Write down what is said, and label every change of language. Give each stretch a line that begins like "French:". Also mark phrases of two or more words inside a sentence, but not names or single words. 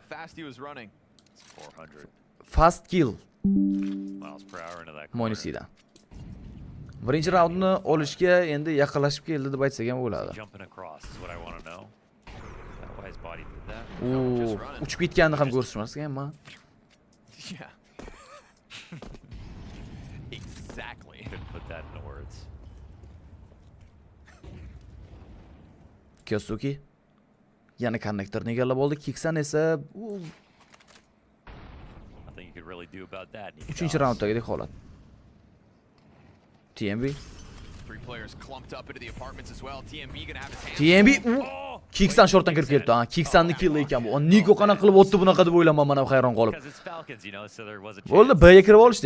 English: Fast kill. Monisidan.
Uzbek: Birinchi raundni olishga endi yaqinlashib keldi deb aytsak ham bo'ladi. Uchib ketganini ham ko'rsatmasganman.
English: Exactly. Couldn't put that into words.
Uzbek: Kyosuke yana konnektorni egallab oldi. Kiksan esa
English: Nothing you could really do about that.
Uzbek: 3-raunddagidek holat. TMB. TMB Kiksan shortdan kirib ketdi. Kiksanni kill ekan bu. Niko qana qilib o'tdi bunaqa deb o'ylaman, mana hayron qolib. Bo'ldi, B'ga kirib olishdi.